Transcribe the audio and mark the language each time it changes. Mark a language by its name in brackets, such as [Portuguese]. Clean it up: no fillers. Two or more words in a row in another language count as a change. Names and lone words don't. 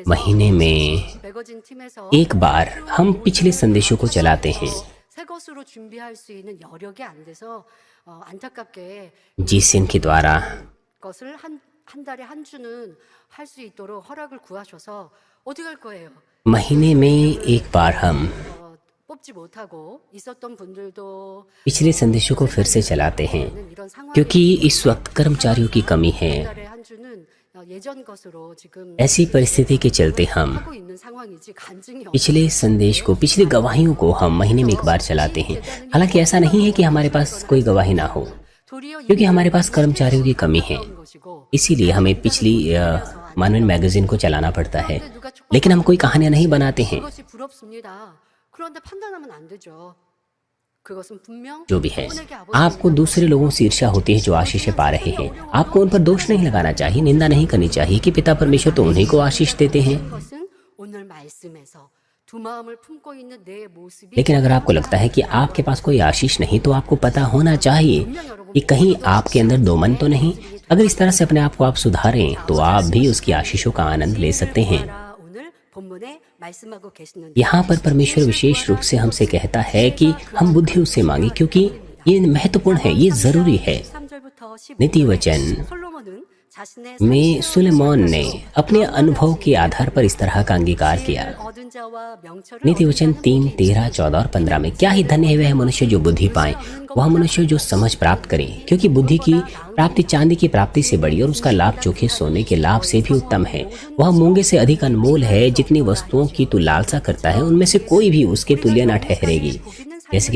[Hindi] महीने में [Korean] 매거진 팀에서 [Hindi] एक बार हम पिछले संदेशों को चलाते हैं। [Korean] 새 것으로 준비할 수 있는 여력이 안 돼서 안타깝게 [Hindi] जीसीएन के द्वारा [Korean] 것을 한 달에 한 주는 할 수 있도록 허락을 구하셔서 어디 갈 거예요? [Hindi] महीने में एक बार हम [Korean] 뽑지 못하고 있었던 분들도 [Hindi] पिछले संदेशों को फिर से चलाते हैं [Korean] 이런 상황이 [Hindi] क्योंकि इस वक्त कर्मचारियों की कमी है। [Korean] 한 달에 한 주는 예전 것으로 지금 [Hindi] ऐसी परिस्थिति के चलते हम [Korean] 하고 있는 상황이지 간증이 없 [Hindi] पिछले संदेश को, पिछली गवाहियों को हम महीने में एक बार चलाते हैं। हालांकि ऐसा नहीं है कि हमारे पास कोई गवाही ना हो, [Korean] 도리어 [Hindi] क्योंकि हमारे पास कर्मचारियों की कमी है। [Korean] 이런 것이고 [Hindi] इसीलिए हमें पिछली मानवीय मैगजीन को चलाना पड़ता है। लेकिन हम कोई कहानियां नहीं बनाते हैं। [Korean] 그것이 부럽습니다. 그런데 판단하면 안 되죠. 그것은 분명 [Hindi] जो भी है, [Korean] 분에게 아버지 [Hindi] आपको दूसरे लोगों से ईर्ष्या होती है जो आशीषें पा रहे हैं। आपको उन पर दोष नहीं लगाना चाहिए, निंदा नहीं करनी चाहिए कि पिता परमेश्वर तो उन्हीं को आशीष देते हैं। [Korean] 것은 오늘 말씀에서 두 마음을 품고 있는 내 모습이 [Hindi] लेकिन अगर आपको लगता है कि आपके पास कोई आशीष नहीं तो आपको पता होना चाहिए कि कहीं आपके अंदर दो मन तो नहीं। अगर इस तरह से अपने आप को आप सुधारें तो आप भी उसकी आशीषों का आनंद ले सकते हैं। [Korean] 오늘 본문에 말씀하고 계시는데 [Hindi] यहाँ पर परमेश्वर विशेष रूप से हमसे कहता है कि हम बुद्धि उससे मांगे, क्योंकि ये महत्वपूर्ण है, ये जरूरी है। [Korean] 3절부터 15절 [Hindi] नीति वचन [Korean] 솔로몬은 자신의 [Hindi] में सुलेमान ने अपने अनुभव के आधार पर इस तरह का अंगीकार किया। [Korean] 얻은 자와 명철을 [Hindi] नीति वचन 3, 13, 14 और 15 में क्या ही धन्य है वह मनुष्य जो बुद्धि पाए, वह मनुष्य जो समझ प्राप्त करे, क्योंकि बुद्धि की प्राप्ति चांदी की प्राप्ति से बड़ी और उसका लाभ चोखे सोने के लाभ से भी उत्तम है। वह मूंगे से अधिक अनमोल है। जितनी वस्तुओं की तू लालसा करता है उनमें से कोई भी उसके तुल्य न ठहरेगी।